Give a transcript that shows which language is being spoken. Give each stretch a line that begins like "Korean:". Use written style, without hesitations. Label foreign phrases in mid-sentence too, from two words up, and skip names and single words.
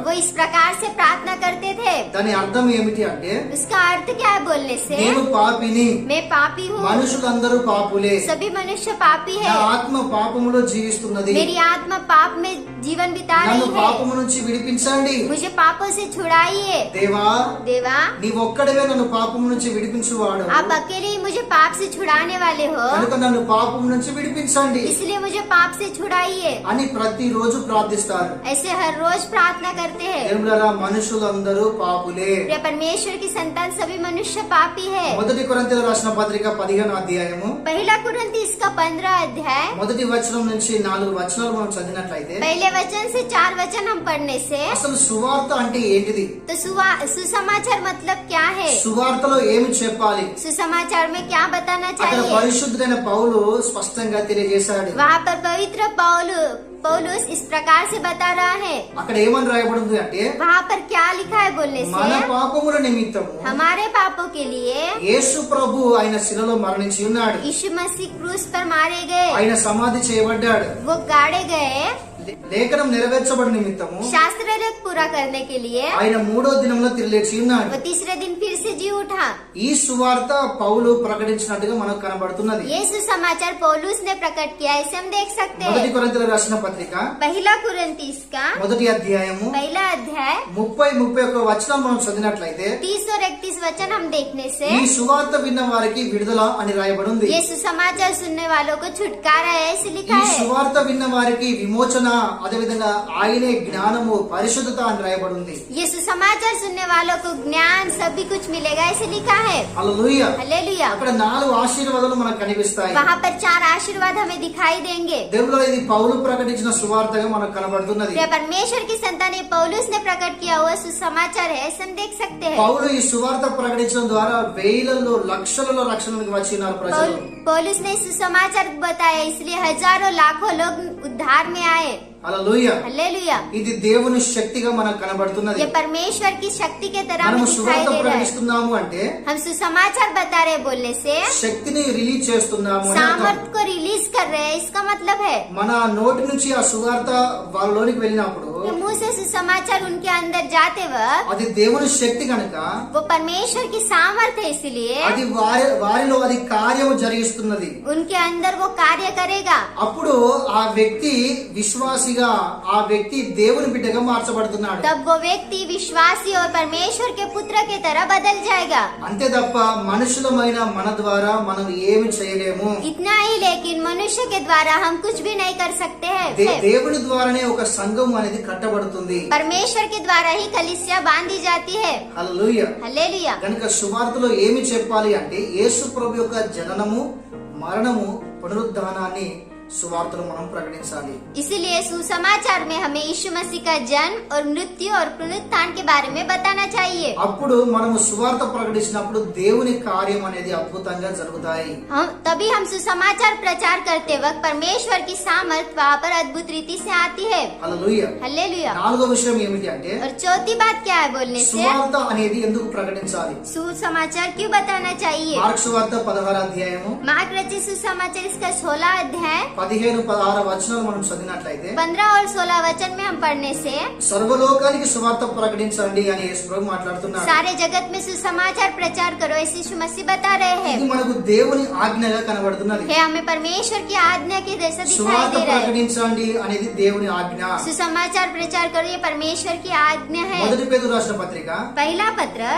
Hindi: वो इस प्रकार से प्रार्थना करते थे।
Telugu: దాని అర్థం ఏమిటి అంటే
Hindi: उसका अर्थ क्या है बोलने से,
Telugu: నేను పాపిని,
Hindi: मैं पापी हूँ,
Telugu: మనుషులందరూ పాపులే,
Hindi: सभी मनुष्य पापी
Telugu: నా
Hindi: है,
Telugu: ఆత్మ పాపములో జీవిస్తున్నది,
Hindi: मेरी आत्मा पाप में जीवन बिता
Telugu: నన్ను
Hindi: रही है,
Telugu: పాపము నుంచి విడిపించండి.
Hindi: मुझे पापों से छुड़ाइए।
Telugu: దేవా
Hindi: देवा,
Telugu: నీవొక్కడవే నన్ను పాపము నుంచి విడిపించువాడు
Hindi: आप अकेले ही मुझे पाप से छुड़ाने वाले हो,
Telugu: కనుక నన్ను పాపము నుంచి విడిపించండి
Hindi: इसलिए मुझे पाप से छुड़ाइए।
Telugu: అని ప్రతిరోజు ప్రార్థిస్తారు.
Hindi: ऐसे हर रोज प्रार्थना करते हैं।
Telugu: దేవుళ్ళరా మనుషులందరూ పాపులే.
Hindi: प्रिय परमेश्वर की संतान, सभी मनुष्य पापी है।
Telugu: మొదటి కొరింథీయులకు రాసిన పత్రిక 15వ అధ్యాయము
Hindi: पहला कुरिन्थी इसका 15 अध्याय
Telugu: మొదటి వచనం నుంచి 4 వచనాలు మనం చదివినట్లయితే
Hindi: पहले वचन से 4 वचन हम पढ़ने से,
Telugu: అసలు సువార్త అంటే ఏంటిది,
Hindi: तो सुसमाचार मतलब क्या है,
Telugu: సువార్తలో ఏమి చెప్పాలి,
Hindi: सुसमाचार में क्या बताना
Telugu: అక్కడ
Hindi: चाहिए।
Telugu: పరిశుద్ధుడైన పౌలు స్పష్టంగా తెలియజేశాడు.
Hindi: वहाँ पर पवित्र पौलुस इस प्रकार से बता रहा है।
Telugu: అక్కడ ఏమని రాయబడింది అంటే
Hindi: वहाँ पर क्या लिखा है बोलने
Telugu: మన
Hindi: से,
Telugu: పాపముల నిమిత్తము
Hindi: हमारे पापों के लिए
Telugu: యేసు ప్రభు ఆయన శిలలో మరణించి ఉన్నాడు,
Hindi: यीशु मसीह क्रूस पर मारे गए,
Telugu: ఆయన సమాధి చేయబడ్డాడు,
Hindi: वो गाड़े गए,
Telugu: లేఖనం నెరవేర్చబడి నిమిత్తము
Hindi: शास्त्र पूरा करने के लिए
Telugu: ఆయన 3వ దినంలో తిరిగి లేచి ఉన్నాడు.
Hindi: वो तीसरे दिन फिर से जी उठा।
Telugu: ఈ సువార్త పౌలు ప్రకటించినట్టుగా మనకు కనబడుతున్నది.
Hindi: ये सुसमाचार पौलुस ने प्रकट किया, ऐसे हम देख सकते
Telugu: మొదటి
Hindi: हैं।
Telugu: కొరింథీయులకు రాసిన పత్రిక
Hindi: पहला कुरिन्थी इसका
Telugu: మొదటి అధ్యాయము
Hindi: पहला अध्याय
Telugu: 30-31 వచనం మనం చదివినట్లయితే
Hindi: 30 और 31 वचन हम देखने से,
Telugu: ఈ సువార్త విన్న వారికి విడుదల అని రాయబడి ఉంది.
Hindi: ये सुसमाचार सुनने वालों को छुटकारा है ऐसे लिखा
Telugu: ఈ
Hindi: है।
Telugu: సువార్త విన్న వారికి విమోచన అదేవిధంగా ఆయనే జ్ఞానము పరిశుద్ధత అని రాయబడి ఉంది.
Hindi: ये सुसमाचार सुनने वालों को ज्ञान सभी कुछ मिलेगा ऐसे लिखा है।
Telugu: హల్లెలూయా.
Hindi: हालेलुया।
Telugu: అక్కడ 4 ఆశీర్వాదాలు మనకు కనిపిస్తాయి.
Hindi: वहाँ पर 4 आशीर्वाद हमें दिखाई देंगे।
Telugu: దేవుడు ఇది పౌలు ప్రకటించిన సువార్తగా మనకు కనబడుతున్నది.
Hindi: ये परमेश्वर की संतान पौलुस ने प्रकट किया हुआ सुसमाचार है, ऐसे हम देख सकते हैं।
Telugu: పౌలు ఈ సువార్త ప్రకటించడం ద్వారా వేలలో లక్షలలో రక్షణకు వచ్చినారు ప్రజలు.
Hindi: पौलुस ने सुसमाचार बताया, इसलिए हजारों लाखों लोग उद्धार में आए।
Telugu: హల్లెలూయా.
Hindi: हालेलुया।
Telugu: ఇది దేవుని శక్తిగా మనకు కనబడుతున్నది.
Hindi: ये परमेश्वर की शक्ति के तरह
Telugu: మనము
Hindi: हमें दिखाई
Telugu: సువార్త
Hindi: दे रहा है।
Telugu: ప్రకటిస్తున్నాము అంటే
Hindi: हम सुसमाचार बता रहे बोलने से
Telugu: శక్తిని రిలీజ్ చేస్తున్నాము అని అర్థం.
Hindi: सामर्थ को रिलीज कर रहे हैं, इसका मतलब है
Telugu: మన నోటి నుంచి ఆ సువార్త వాళ్ళలోనికి వెళ్ళినప్పుడు
Hindi: कि मुंह से सुसमाचार उनके अंदर जाते वक्त
Telugu: అది దేవుని శక్తి కనుక
Hindi: वो परमेश्वर की सामर्थ है, इसलिए
Telugu: అది వారిలో అది కార్యము జరిగిస్తున్నది.
Hindi: उनके अंदर वो कार्य करेगा।
Telugu: అప్పుడు ఆ వ్యక్తి విశ్వాసిగా, ఆ వ్యక్తి దేవుని బిడ్డగా మార్చబడుతున్నాడు.
Hindi: तब वो व्यक्ति विश्वासी और परमेश्वर के पुत्र की तरह बदल जाएगा।
Telugu: అంతే తప్ప మనుషులమైన మన ద్వారా మనం ఏమి చేయలేము.
Hindi: इतना ही, लेकिन मनुष्य के द्वारा हम कुछ भी नहीं कर सकते हैं।
Telugu: దేవుని ద్వారానే ఒక సంఘం అనేది కట్టబడుతుంది.
Hindi: परमेश्वर के द्वारा ही कलीसिया बांधी जाती है।
Telugu: హల్లెలూయా.
Hindi: हालेलुया।
Telugu: కనుక సువార్తలో ఏమి చెప్పాలి అంటే యేసు ప్రభు యొక్క జననము, మరణము, పునరుద్ధానాన్ని సువార్తలో మనం ప్రకటించాలి.
Hindi: इसीलिए सुसमाचार में हमें यीशु मसीह का जन्म और मृत्यु और पुनरुत्थान के बारे में बताना चाहिए।
Telugu: అప్పుడు మనము సువార్త ప్రకటించినప్పుడు దేవుని కార్యం అనేది అద్భుతంగా జరుగుతాయి.
Hindi: तभी हम सुसमाचार प्रचार करते वक्त परमेश्वर की सामर्थ वहाँ पर अद्भुत रीति से आती है।
Telugu: హల్లెలూయా.
Hindi: हालेलुया।
Telugu: నాలుగో విషయం ఏమిటి అంటే
Hindi: और चौथी बात क्या है बोलने से
Telugu: సువార్త అనేది ఎందుకు ప్రకటించాలి?
Hindi: सुसमाचार क्यों बताना चाहिए?
Telugu: మార్కు సువార్త 16 అధ్యాయము
Hindi: मार्क रचित सुसमाचार इसका 16 अध्याय
Telugu: 15-16 వచనాలు మనం చదివినట్లయితే
Hindi: 15 और 16 वचन में हम पढ़ने से
Telugu: సర్వలోకానికి సువార్త ప్రకటించండి అని యేసు ప్రభు మాట్లాడుతున్నాడు.
Hindi: सारे जगत में सुसमाचार प्रचार करो, ऐसे यीशु मसीह बता रहे हैं।
Telugu: ఇది మనకు దేవుని ఆజ్ఞగా కనబడుతున్నది.
Hindi: है हमें परमेश्वर की आज्ञा के जैसा दिखाई
Telugu: సువార్త
Hindi: दे रहा है।
Telugu: ప్రకటించండి అనేది దేవుని ఆజ్ఞ.
Hindi: सुसमाचार प्रचार करो, ये परमेश्वर की आज्ञा है।
Telugu: మొదటి పేతురు రాసిన పత్రిక
Hindi: पहला पत्रस